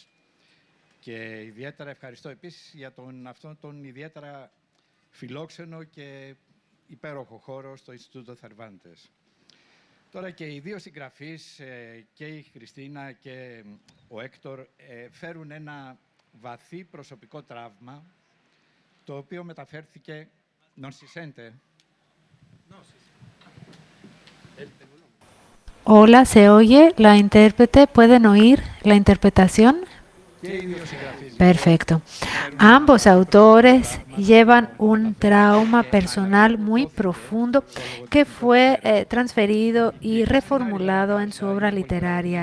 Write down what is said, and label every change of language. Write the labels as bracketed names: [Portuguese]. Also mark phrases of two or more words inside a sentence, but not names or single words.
[Greek] Και ιδιαίτερα ευχαριστώ επίσης για αυτόν τον ιδιαίτερα φιλόξενο και υπέροχο χώρο στο Ινστιτούτο Cervantes. Τώρα και οι δύο συγγραφείς, και η Χριστίνα και ο Έκτορ, φέρουν ένα βαθύ προσωπικό τραύμα, το οποίο μεταφέρθηκε... [Italian] Non si sente? [Spanish] Hola, ¿se oye? ¿La intérprete? ¿Pueden oír la interpretación? Perfecto. Ambos autores llevan un trauma personal muy profundo que fue transferido y reformulado en su obra literaria.